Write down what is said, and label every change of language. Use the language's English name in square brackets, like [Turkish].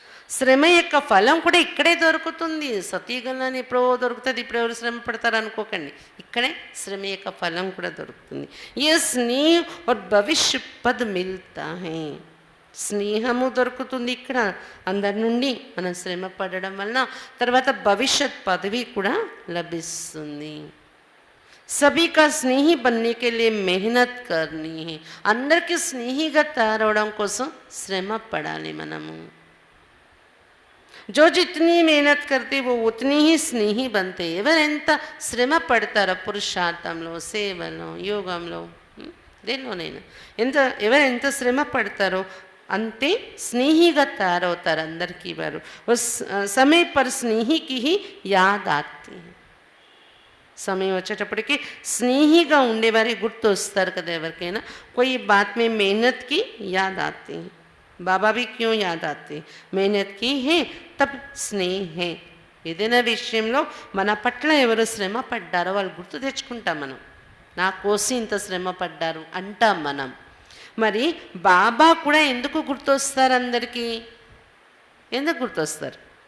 [Telugu] శ్రమ యొక్క ఫలం కూడా ఇక్కడే దొరుకుతుంది. సతీగలని ఎప్పుడో దొరుకుతుంది, ఇప్పుడు ఎవరు శ్రమ పడతారు అనుకోకండి. ఇక్కడే శ్రమ యొక్క ఫలం కూడా దొరుకుతుంది. [Hindi] ఏ స్నేహ और భవిష్య పద్ మిల్తా హై. [Telugu] స్నేహము దొరుకుతుంది ఇక్కడ అందరి నుండి మనం శ్రమ పడడం వలన. తర్వాత భవిష్యత్ పదవి కూడా లభిస్తుంది. [Hindi] सभी का स्नेही बनने के लिए मेहनत करनी है. [Telugu] అందరికీ స్నేహిగా తయారవడం కోసం శ్రమ పడాలి మనము. [Hindi] जो जितनी मेहनत करते वो उतनी ही स्नेही बनते. [Telugu] ఎవరెంత శ్రమ పడతారో పురుషార్థంలో, సేవలో, యోగంలో, దేనిలోనైనా ఎవరెంత శ్రమ పడతారో అంతే స్నేహిగా తయారవుతారు అందరికీ. [Hindi] వారు समय पर स्नेही की ही याद आती है. [Telugu] సమయం వచ్చేటప్పటికి స్నేహిగా ఉండేవారే గుర్తు వస్తారు కదా ఎవరికైనా. [Hindi] कोई बात में मेहनत की याद आती है. बाबा भी क्यों याद आते? मेहनत की है तब स्नेह है. [Telugu] ఏదైనా విషయంలో మన పట్ల ఎవరు శ్రమ పడ్డారో వాళ్ళు గుర్తు తెచ్చుకుంటాం మనం. నా కోసం ఇంత శ్రమ పడ్డారు అంటాం మనం. మరి బాబా కూడా ఎందుకు గుర్తొస్తారు అందరికీ? ఎందుకు గుర్తొస్తారు?